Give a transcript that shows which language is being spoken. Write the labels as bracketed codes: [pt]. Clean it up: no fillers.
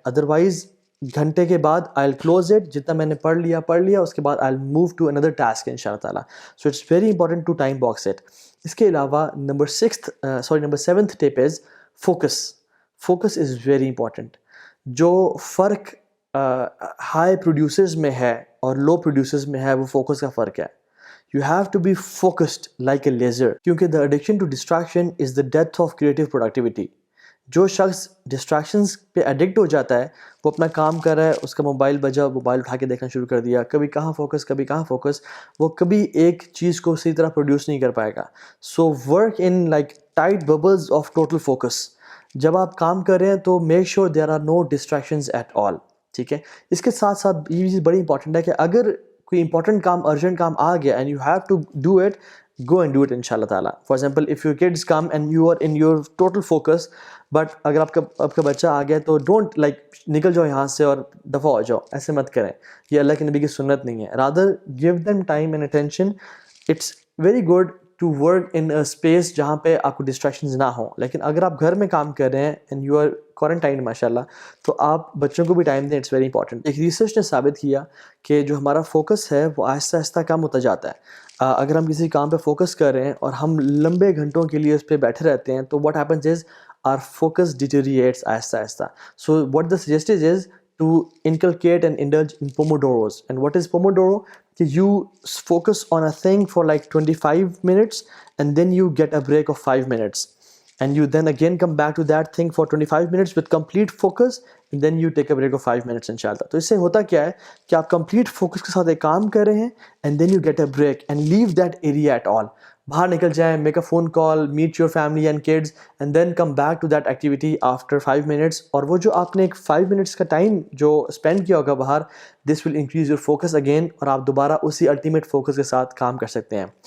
[en] otherwise [ur] گھنٹے کے بعد [en] I will close it, [ur] جتنا میں نے پڑھ لیا, اس کے بعد [en] I will move to another task ان شاء اللہ تعالیٰ. So it's very important to time box it. [ur] اس کے علاوہ [en] Number 7th tip is focus. Focus is very important. [ur] جو فرق ہائی پروڈیوسرز میں ہے اور لو پروڈیوسرز میں ہے, وہ فوکس کا فرق ہے. [en] You have to be focused like a laser, کیونکہ the addiction to distraction is the death of creative productivity. [ur] جو شخص ڈسٹریکشنز پہ ایڈکٹ ہو جاتا ہے, وہ اپنا کام کر رہا ہے, اس کا موبائل بجا, موبائل اٹھا کے دیکھنا شروع کر دیا, کبھی کہاں فوکس, وہ کبھی ایک چیز کو صحیح طرح پروڈیوس نہیں کر پائے گا. [en] So work in like tight bubbles of total focus. [ur] جب آپ کام کر رہے ہیں تو [en] Make sure there are no distractions at all. [ur] ٹھیک ہے. اس کے ساتھ ساتھ یہ چیز بڑی امپورٹنٹ ہے کہ اگر کوئی امپورٹنٹ کام, ارجنٹ کام آ گیا, [en] and you have to do it, go and do it [ur] ان شاء اللہ تعالیٰ. [en] for example if your kids come and you are in your total focus, [ur] but اگر آپ کا بچہ آ گیا, تو ڈونٹ لائک نکل جاؤ یہاں سے اور دفعہ ہو جاؤ, ایسے مت کریں. یہ اللہ کے نبی کی سنت نہیں ہے. [en] Rather give them time and attention. It's very good to work in a space [ur] جہاں پہ آپ کو ڈسٹریکشنز نہ ہوں. لیکن اگر آپ گھر میں کام کر رہے ہیں [en] and you are quarantine [ur] ماشاء اللہ, تو آپ بچوں کو بھی ٹائم دیں. [en] It's very important. [ur] ایک ریسرچ نے ثابت کیا کہ جو ہمارا فوکس ہے وہ آہستہ آہستہ کم ہوتا جاتا ہے. اگر ہم کسی کام پہ فوکس کر رہے ہیں اور ہم لمبے گھنٹوں کے لیے اس پہ بیٹھے رہتے ہیں, تو [en] what happens is our focus deteriorates [ur] آہستہ آہستہ. [en] So what the suggested is to inculcate and indulge in pomodoros. And what is pomodoro? You focus on a thing for like 25 minutes, and then you get a break of 5 minutes, and you then again come back to that thing for 25 minutes with complete focus, and then you take a break of 5 minutes inshallah. [ur] تو اس سے ہوتا کیا ہے کہ آپ complete focus کے ساتھ ایک کام کر رہے ہیں, [en] and then you get a break and leave that area at all. [ur] باہر نکل جائیں, [en] Make a phone call, meet your family and kids, and then come back to that activity after 5 minutes. [ur] اور وہ جو آپ نے ایک 5 منٹس کا ٹائم جو اسپینڈ کیا ہوگا باہر, [en] this will increase your focus again, [ur] اور آپ دوبارہ اسی الٹیمیٹ فوکس کے ساتھ کام کر سکتے ہیں.